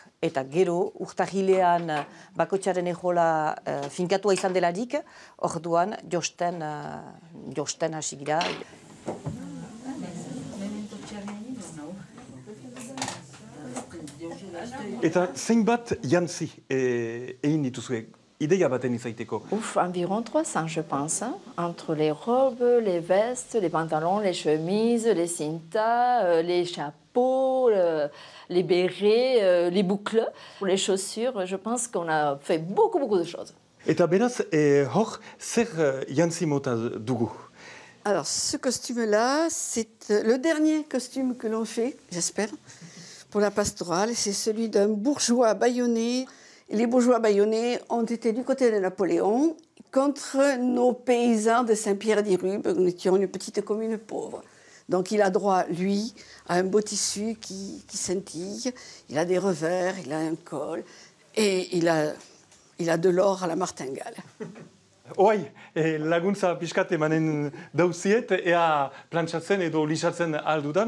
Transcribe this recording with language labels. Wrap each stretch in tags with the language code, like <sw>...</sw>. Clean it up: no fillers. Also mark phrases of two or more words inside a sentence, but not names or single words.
<eu>Eta gero, urtarrilean bakotxaren ejola finkatua izan delarik, orduan josten hasi gira. Eta zeinbat jantzi egin dituzue, ideia baten izaiteko?</eu> <fr>Environ 300, je pense. Entre les robes, les vestes, les pantalons, les chemises, les cintas, les chapeaux, les bérets, les boucles. Pour les chaussures, je pense qu'on a fait beaucoup de choses.</fr> <eu>Eta beraz, hor, zer jantzi mota dugu?</eu> <fr>Alors, ce costume-là, c'est le dernier costume que l'on fait, j'espère, pour la pastorale. C'est celui d'un bourgeois bâillonné. Les bourgeois bâillonnés ont été du côté de Napoléon contre nos paysans de Saint-Pierre-d'Irube. Nous étions une petite commune pauvre. Donc il a droit, lui, à un beau tissu qui scintille. Il a des revers, il a un col et il a de l'or à la martingale.</fr> <eu>Oai, laguntza pixkat emanen dauziet, ea plantxatzen edo lixatzen aldudan.</eu>